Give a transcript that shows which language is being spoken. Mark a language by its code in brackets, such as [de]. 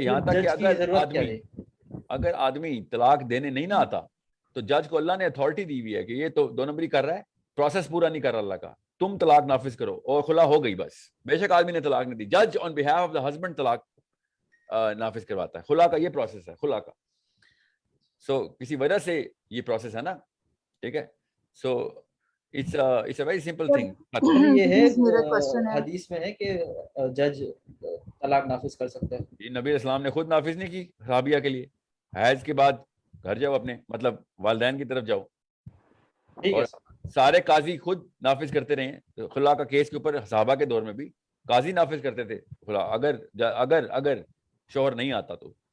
[ur] یہاں تک کہ اگر آدمی طلاق دینے نہیں نہ آتا تو جج کو اللہ نے اتھارٹی دی ہوئی ہے کہ یہ تو 2 نمبری کر رہا ہے, پروسیس پورا نہیں کر رہا اللہ کا, تم طلاق نافذ کرو اور خلا ہو گئی بس. بے شک آدمی نے طلاق نہیں دی, جج [en] on behalf of the husband [ur] طلاق نافذ کرواتا ہے. خلا کا یہ پروسیس ہے خلا کا. سو کسی وجہ سے یہ پروسیس ہے نا, ٹھیک ہے. [en] So it's a very simple thing. [ur] یہ ہے حدیث میں ہے کہ جج طلاق نافذ کر سکتا ہے. یہ نبی اسلام نے خود نافذ نہیں کی صحابیہ کے لیے. حیض کے بعد گھر جاؤ, اپنے مطلب والدین کی طرف جاؤ. اور سارے قاضی خود نافذ کرتے رہے ہیں. خلا کا کیس کے اوپر صحابہ کے دور میں بھی قاضی نافذ کرتے تھے خلا, اگر شوہر نہیں آتا تو.